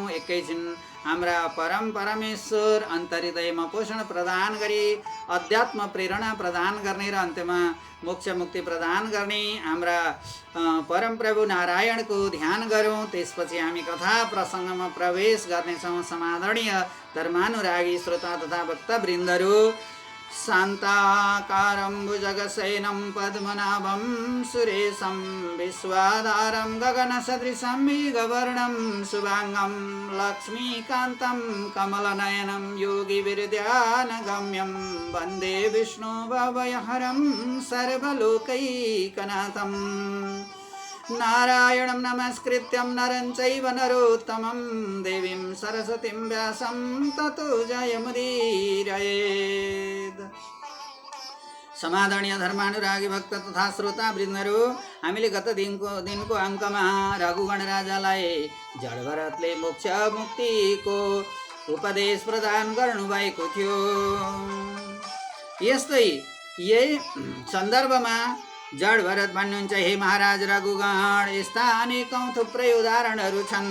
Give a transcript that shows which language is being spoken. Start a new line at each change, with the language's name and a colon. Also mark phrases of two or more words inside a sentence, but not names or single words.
Nepali: एकैछिन हाम्रा परम परमेश्वर अन्तर्हृदयमा पोषण प्रदान गरी अध्यात्म प्रेरणा प्रदान गर्ने र अन्त्यमा मोक्ष मुक्ति प्रदान गर्ने हाम्रा परम प्रभु नारायणको ध्यान गरौँ। त्यसपछि हामी कथा प्रसङ्गमा प्रवेश गर्नेछौँ। समादरणीय धर्मानुरागी श्रोता तथा भक्तवृन्दहरू,
Sanskrit: शान्ताकारं भुजगशयनं पद्मनाभं सुरेशं विश्वाधारं गगनसदृशं मेघवर्णं शुभाङ्गं लक्ष्मीकान्तं कमलनयनं योगिविरध्यानगम्यं वन्दे विष्णुभवयहरं सर्वलोकैकनाथं। नारायणं नमस्कृत्यं नरं चैव नरोत्तमं देवीं सरस्वतीं व्यासं ततो जयमुदीरयेत्।
Nepali: समादरणीय धर्मानुरागी भक्त तथा श्रोता वृन्दहरू, हामीले गत दिनको अङ्कमा रघुगण राजालाई जडभरतले मोक्ष मुक्तिको उपदेश प्रदान गर्नुभएको थियो। यही सन्दर्भमा जडभरत भन्नुहुन्छ, हे महाराज रघुगण, यस्ता अनेकौं थुप्रै उदाहरणहरू छन्।